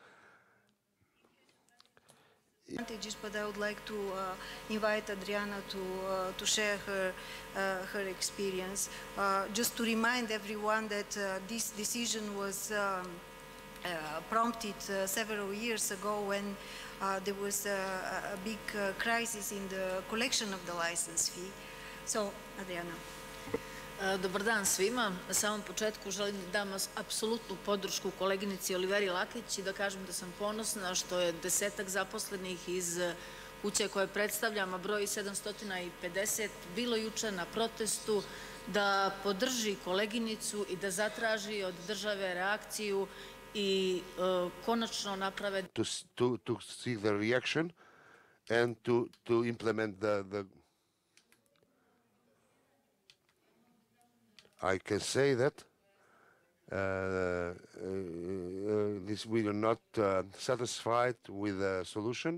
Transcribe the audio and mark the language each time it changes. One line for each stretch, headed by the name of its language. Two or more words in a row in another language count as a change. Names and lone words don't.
English: But I would like to invite Adriana to share her experience. Just to remind everyone that this decision was prompted several years ago when there was a big crisis in the collection of the license fee. So, Adriana.
Serbian: Dobar dan svima. Na samom početku želim da dam apsolutnu podršku koleginici Oliveri Lakić i da kažem da sam ponosna što je 10-ak zaposlenih iz kuće koje predstavljam, a broji 750, bilo juče na protestu da podrži koleginicu i da zatraži od države reakciju i konačno naprave...
English: To see the reaction and to implement the I can say that we are not satisfied with the solution.